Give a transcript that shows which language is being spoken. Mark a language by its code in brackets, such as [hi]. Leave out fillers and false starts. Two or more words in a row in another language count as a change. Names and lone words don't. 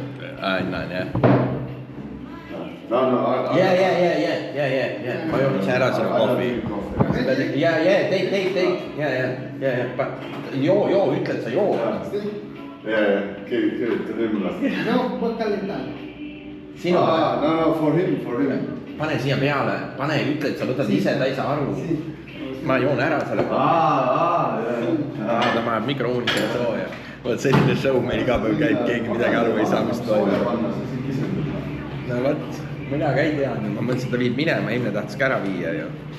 [et] Annan, jah. Ja. Ma joon ise ära sinu kohvi. Ja, teit. Joo, ütled sa joo. Ja, kirjuta hümla. [it] No, puoi calentare. [et] Sinu. [en] No, for him. [et] Pane siia peale, ütled, sa võtad ise, ta ei saa aru. Ma joon ära selle kohvi. Ta paneb mikrouunis ja sooja. Võt selline show meil iga päev käib, keegi midagi aru ei saa, mis toimub. No võt. Mina ka ei teadnud, ma mõtlesin, et ta viib minema, eelmine tahtis ka ära viia ju.